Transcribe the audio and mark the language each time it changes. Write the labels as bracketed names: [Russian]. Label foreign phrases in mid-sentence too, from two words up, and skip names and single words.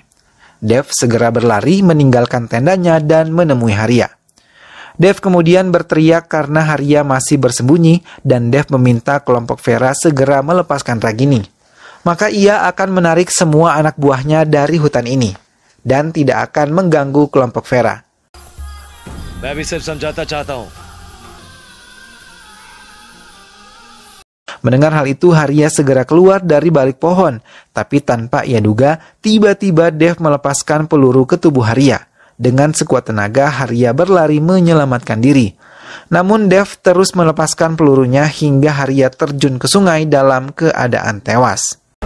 [Indonesian] Dev segera berlari meninggalkan tendanya dan menemui Haria. Dev kemudian berteriak karena Haria masih bersembunyi dan Dev meminta kelompok Vera segera melepaskan Ragini. Maka ia akan menarik semua anak buahnya dari hutan ini dan tidak akan mengganggu kelompok Vera. [Hindi] मैं भी सिर्फ समझाता चाहता हूं. [Indonesian] Mendengar hal itu, Haria segera keluar dari balik pohon, tapi tanpa ia duga, tiba-tiba Dev melepaskan peluru ke tubuh Haria. Dengan sekuat tenaga, Haria berlari menyelamatkan diri. Namun Dev terus melepaskan pelurunya hingga Haria terjun ke sungai dalam keadaan tewas.